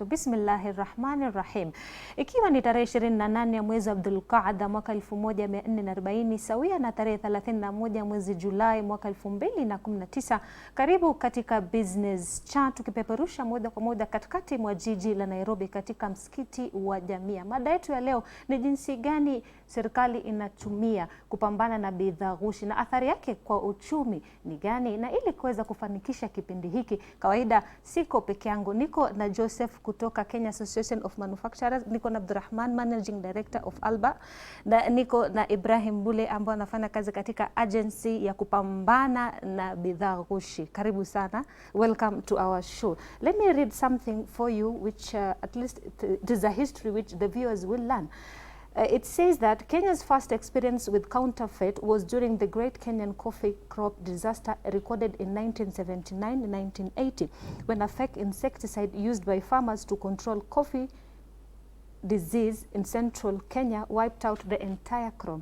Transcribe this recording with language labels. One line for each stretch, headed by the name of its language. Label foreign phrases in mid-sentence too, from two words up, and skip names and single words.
Arabic: بسم الله الرحمن الرحيم.
Swahili: Ikiwa ni tarehe 28 ya mwezi Abdul Qaada mwaka 1440 sawia na tarehe 31 mwezi Julai mwaka 2019, karibu katika Business Chat, tukipeperusha moja kwa moja katikati mwa jiji la Nairobi katika msikiti wa Jamia. Mada yetu ya leo ni jinsi gani serikali inatumia kupambana na bidhaa ghushi na athari yake kwa uchumi ni gani, na ili kuweza kufanikisha kipindi hiki, kawaida siko peke yangu, niko na Joseph kutoka Kenya Association of Manufacturers, niko na Abdurrahman,
English: Managing Director of Alba,
Swahili: na niko na Ibrahim Bule ambaye anafanya kazi katika agency ya kupambana na bidhaa ghushi. Karibu sana.
English: Welcome to our show. Let me read something for you which at least it is a history which the viewers will learn. It says that Kenya's first experience with counterfeit was during the Great Kenyan Coffee Crop Disaster recorded in 1979-1980, when a fake insecticide used by farmers to control coffee disease in central Kenya wiped out the entire crop.